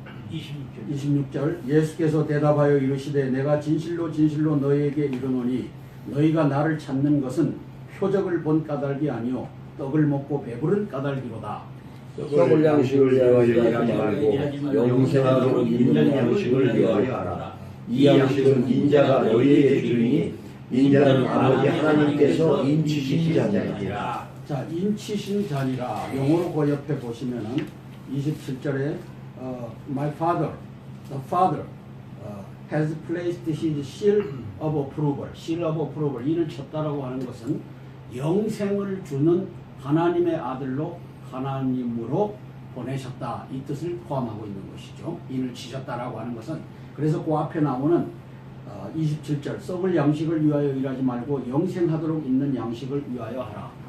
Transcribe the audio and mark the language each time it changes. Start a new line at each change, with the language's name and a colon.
Korean: 26절 예수께서 대답하여 이르시되 내가 진실로 진실로 너희에게 이르노니 너희가 나를 찾는 것은 표적을 본 까닭이 아니요 떡을 먹고 배부른 까닭이로다. 썩을 양식을 위하여 하지 말고 영생하도록 있는 양식을 위하여 하라. 이 양식은 인자가 너희에게 주리니 인자는 아버지 하나님께서 인치신 자니라. 자, 인치신 자니라. 영어로 그 옆에 보시면은 27절에
English: My father, the father has placed his seal of approval. seal of approval.
Korean: 이를 쳤다라고 하는 것은 영생을 주는 하나님의 아들로 하나님으로 보내셨다. 이 뜻을 포함하고 있는 것이죠. 인을 치셨다라고 하는 것은. 그래서 그 앞에 나오는 27절 썩을 양식을 위하여 일하지 말고 영생하도록 있는 양식을 위하여 하라.